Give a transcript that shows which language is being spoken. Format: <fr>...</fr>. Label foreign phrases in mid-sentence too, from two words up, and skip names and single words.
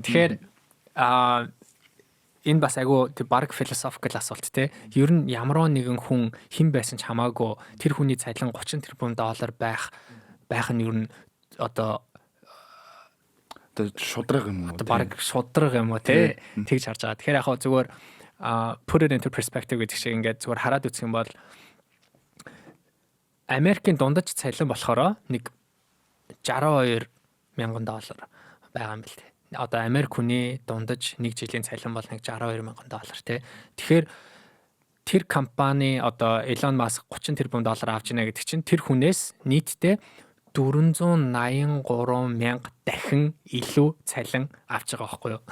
<mn>Тэгэхээр энэ бас айгүй тэг баг философикал асуулт те. Ер нь ямар нэгэн хүн хэн байсан ч хамаагүй тэр хүний цалин $30 тэрбум байх нь ер нь одоо шудраг юм уу? Баг шудраг юм уу те. Тэгж харж байгаа. Тэгэхээр яг зүгээр</mn> <en>put it into perspective</en> <mn>гэдэг шиг ингээд зүгээр хараад үзэх юм бол Америкийн дундаж цалин болохоор нэг $62,000 байгаа юм бэл те. Одоо Америк хүний дундаж нэг жилийн цалин бол нэг $62,000 те. Тэгэхээр тэр компани одоо Elon Musk $30 тэрбум авч ийнэ гэдэг чинь тэр хүнээс нийтдээ 483,000 дахин илүү цалин авч байгаа байхгүй юу?</mn>